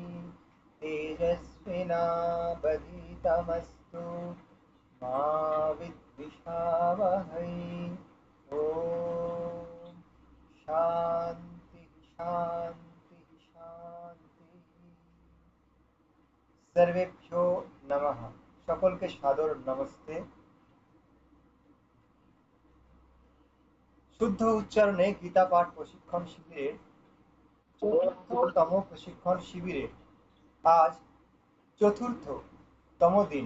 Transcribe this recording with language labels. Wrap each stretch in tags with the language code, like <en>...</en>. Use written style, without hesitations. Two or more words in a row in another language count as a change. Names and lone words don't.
<sa>तेजस्विनावधीतमस्तु मा विद्विषावहै। ॐ शान्ति शान्ति शान्ति। सर्वेभ्यो नमः।</sa> <bn>সকলকে সাদর নমস্তে। শুদ্ধ উচ্চারণে গীতা পাঠ প্রশিক্ষণ শিবিরের ৪র্থতম প্রশিক্ষণ শিবিরে আজ ৪র্থতম দিন।</bn>